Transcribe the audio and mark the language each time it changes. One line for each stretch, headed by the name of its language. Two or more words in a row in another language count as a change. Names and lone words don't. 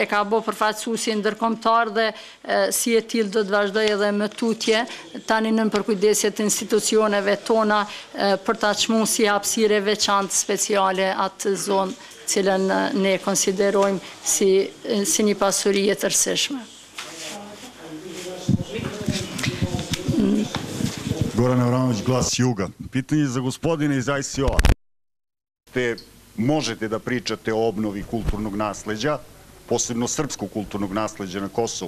Albanian: ka bo përfaqësuesi ndërkombëtar dhe si e tillë do të vazhdoj edhe më tutje tani në përkujdesjet të institucioneve tona për ta çmuar si hapësirë veçantë speciale atë zonë cilën ne konsiderojmë si një pasuri e tërësishme.
Serbian: Goran Avramović, Glas Juga. Pitanje za gospodina iz ICO-a. Možete da pričate o obnovi kulturnog nasledja, posebno srpskog kulturnog nasledja na Kosovu.